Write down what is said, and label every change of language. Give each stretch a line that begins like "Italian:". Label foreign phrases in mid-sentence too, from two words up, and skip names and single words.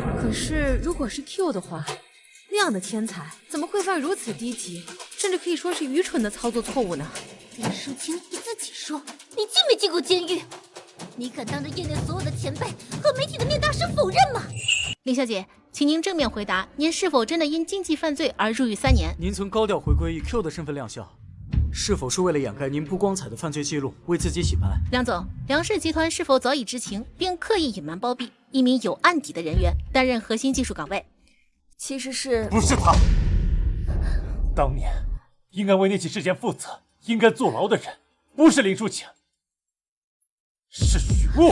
Chinese: 可是如果是 Q 的話，那樣的天才怎麼會犯如此低級，甚至可以說是愚蠢的操作錯誤呢？林淑清，你自己說，你進沒進過監獄？你敢當着業內所有的前輩和媒體的面大聲否認嗎？林小姐，請您正面回答，您是否真的因經濟犯罪而入獄3年？您曾高調回歸以 Q 的身份亮相，是否是為了掩蓋您不光彩的犯罪記錄，為自己洗白？梁總，梁氏集團是否早已知情，並刻意隱瞞包庇一名有案底的人員擔任核心技術崗位？其實是不是他，當年應該為那起事件負責、應該坐牢的人，不是林淑晴，是許巫。